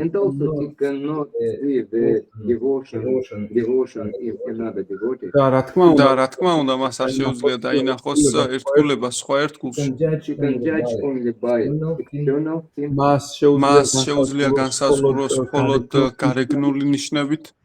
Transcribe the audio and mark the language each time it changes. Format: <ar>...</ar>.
<en>And also he cannot see the devotion in another devotee.</en> <ka>და რა თქმა და უნდა რა თქმა უნდა, მას არ შეუძლია დაინახოს ერთგულება სხვა ერთგულში.</ka> <en>can judge He can judge only by external things.</en> <ka>მას მას შეუძლია განსაზღვროს მხოლოდ გარეგნული ნიშნებით.</ka>